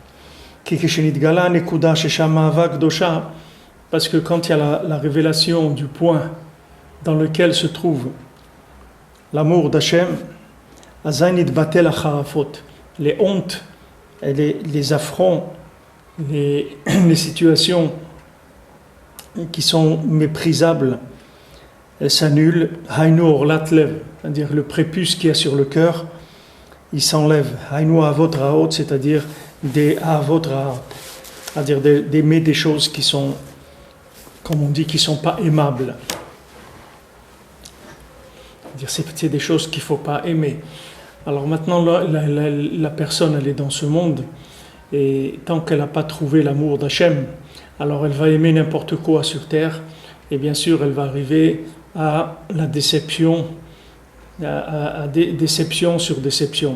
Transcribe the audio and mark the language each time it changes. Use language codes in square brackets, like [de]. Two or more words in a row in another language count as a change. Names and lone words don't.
[fr] Parce que quand il y a la révélation du point dans lequel se trouve l'amour d'Hachem, les hontes et les affronts, les situations qui sont méprisables, elles s'annulent. [he] היינו ערלת לב, [fr] c'est-à-dire le prépuce qu'il y a sur le cœur, il s'enlève. [he] היינו אהבות רעות, [fr] c'est-à-dire des [he] אהבות רעות, [fr] c'est-à-dire d'aimer des choses qui sont, comme on dit, qui sont pas aimables. C'est-à-dire c'est des choses qu'il faut pas aimer. Alors maintenant la personne elle est dans ce monde et tant qu'elle n'a pas trouvé l'amour d'Hachem, alors elle va aimer n'importe quoi sur terre et bien sûr elle va arriver à la déception, à déception sur déception.